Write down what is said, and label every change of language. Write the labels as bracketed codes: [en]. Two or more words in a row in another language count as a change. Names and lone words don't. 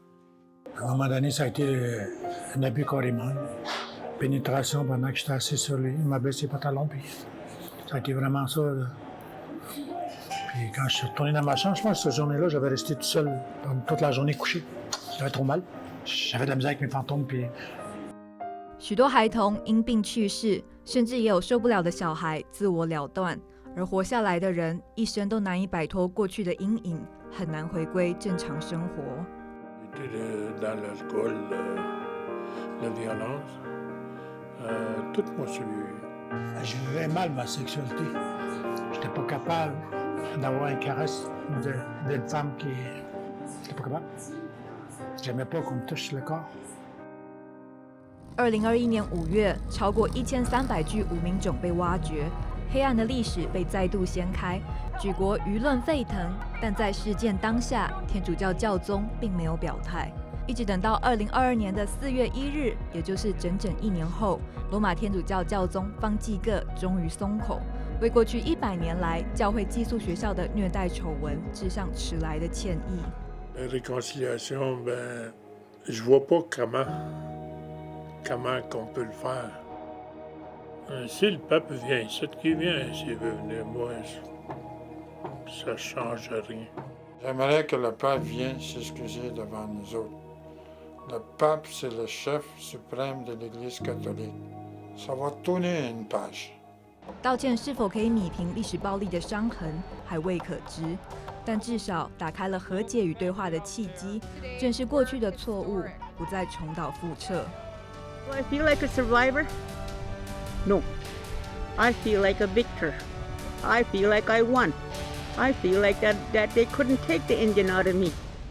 [fr] À un moment donné, ça a été un abus carrément. Pénétration pendant que j'étais assis sur lui. Il m'a baissé les pantalons, puis ça a été vraiment ça. Là. Puis quand je suis retourné dans ma chambre, je pense que cette journée-là, j'avais resté tout seul toute la journée couché. J'avais trop mal. J'avais de la misère avec mes fantômes, puis [zh] 许多孩童因病去世，甚至也有受不了的小孩自我了断，而活下来的人一生都难以摆脱过去的阴影，很难回归正常生活。 [fr] Dans l'alcool, la violence, tout m'a suivi. je vivais mal ma sexualité. J'étais pas capable d'avoir une caresse d'une femme qui... J'étais pas capable. J'aimais pas qu'on me touche le corps. [zh] 2021 年5月，超过1300具无名冢被挖掘，黑暗的历史被再度掀开，举国舆论沸腾。但在事件当下，天主教教宗并没有表态。一直等到2022年的4月1日，也就是整整1年后，罗马天主教教宗方济各终于松口，为过去100年来教会寄宿学校的虐待丑闻致上迟来的歉意。 [fr] Réconciliation, je vois pas comment qu'on peut le faire. Si le pape vient, c'est qui vient, s'il veut venir, moi, ça change rien. J'aimerais que le pape vienne s'excuser devant nous autres. Le pape, c'est le chef suprême de l'Église catholique. Ça va tourner une page. [zh] 道歉是否可以弭平历史暴力的伤痕，还未可知。但至少打开了和解与对话的契机，正是过去的错误，不再重蹈覆辙。 [en] Do I feel like a survivor? No. I feel like a victor. I feel like I won. I feel like that they couldn't take the Indian out of me.